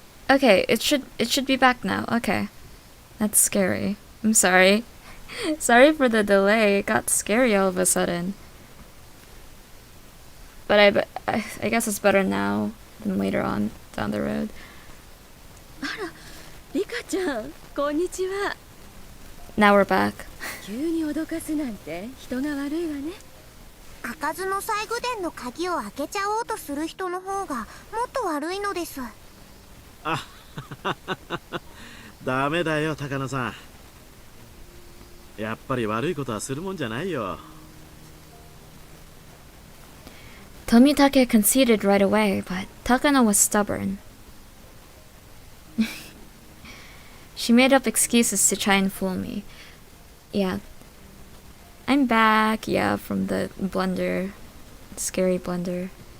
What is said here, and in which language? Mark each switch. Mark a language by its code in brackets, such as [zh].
[en] Okay, it should be back now. Okay. That's scary. I'm sorry. Sorry for the delay. It got scary all of a sudden. But I guess it's better now than later on down the road. [ja] あら、リカちゃん、こんにちは。 [en] Now we're back. [ja] 急に脅かすなんて人が悪いわね。開かずの細工殿の鍵を開けちゃおうとする人の方がもっと悪いのです。あダメだよ、高野さん。やっぱり悪いことはするもんじゃないよ。 [en] Tomitake conceded right away, but Takano was stubborn. She made up excuses to try and fool me. Yeah. I'm back, yeah, from the blunder. Scary blunder.